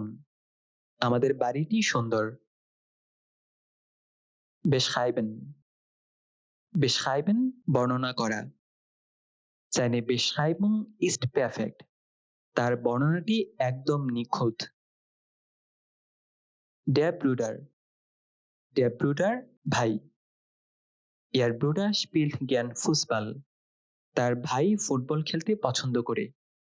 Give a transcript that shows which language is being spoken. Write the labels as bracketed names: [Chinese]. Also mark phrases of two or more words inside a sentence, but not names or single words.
[Bangla] আমাদের বাড়িটি সুন্দর। Beschreiben. [German] Beschreiben [Bangla] বর্ণনা করা। [German] Seine Beschreibung ist perfekt. [Bangla] তার বর্ণনাটি একদম নিখুঁত। [German] Der Bruder. Der Bruder ভাই। Ihr Bruder spielt gern Fußball. [Bangla] তার ভাই ফুটবল খেলতে পছন্দ করে।